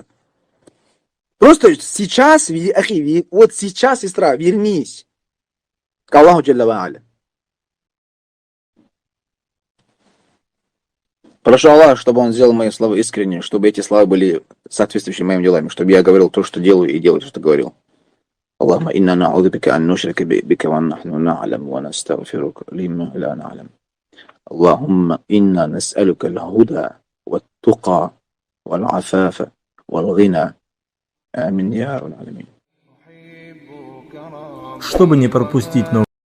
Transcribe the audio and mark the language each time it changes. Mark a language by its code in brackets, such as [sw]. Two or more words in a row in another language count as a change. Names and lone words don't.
[ru] Просто сейчас, вот сейчас, сестра, вернись к Аллаху [ar] جل وعلا. [ru] Прошу Аллаха, чтобы Он сделал мои слова искренними, чтобы эти слова были соответствующими моим делам, чтобы я говорил то, что делаю, и делал то, что говорил. [ar] اللهم إنا نعوذ بك أن نشرك بك ونحن نعلم ونستغفرك لما لا نعلم. اللهم إنا نسألك الهدى والتقى والعفاف والغنى. آمين يا رب العالمين. [ru] Чтобы не пропустить новые